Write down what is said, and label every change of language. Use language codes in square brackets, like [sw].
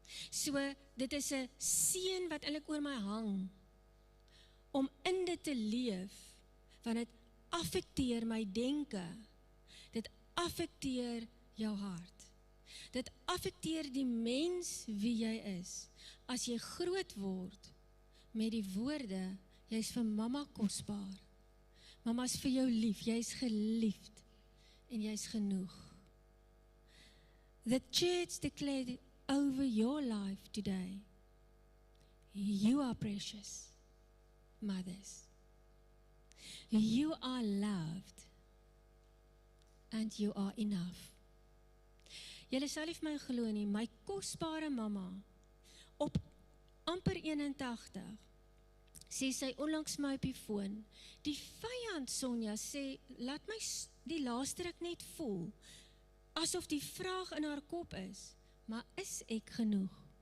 [af] So, dit is 'n seën wat eintlik oor my hang, om in dit te leef, want dit affekteer my denke, dit affekteer jou hart, dit affekteer die mens wie jy is, as jy groot word, met die woorde, jy is vir mamma kosbaar, mamma is vir jou lief, jy is geliefd, en jy is genoeg. [en] The church declared over your life today, you are precious, mothers. You are loved, and you are enough. [af] Julle sal nie vir my glo nie, my kosbare mamma, op amper 81, sê sy onlangs my op die foon, die vyand Sonja sê, laat my die laaste ruk net voel, asof die vraag in haar kop is, maar is ek genoeg?